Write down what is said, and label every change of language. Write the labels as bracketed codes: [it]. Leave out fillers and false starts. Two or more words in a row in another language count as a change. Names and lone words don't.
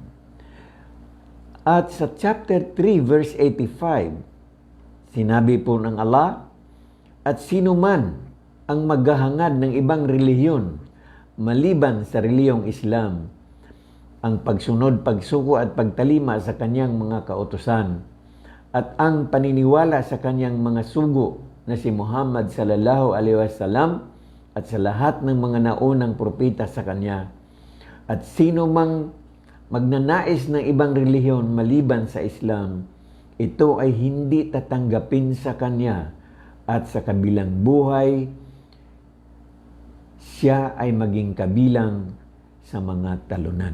[tl] At sa chapter 3 verse 85, sinabi po ng Allah, at sino man ang maghahangad ng ibang relihiyon maliban sa relihiyong Islam, ang pagsunod, pagsuko at pagtalima sa kanyang mga kautusan at ang paniniwala sa kanyang mga sugo na si Muhammad [ar] صلى الله عليه وسلم [tl] at sa lahat ng mga naunang propeta sa kanya. At sino mang magnanais ng ibang relihiyon maliban sa Islam, ito ay hindi tatanggapin sa kanya at sa kabilang buhay, siya ay maging kabilang sa mga talunan.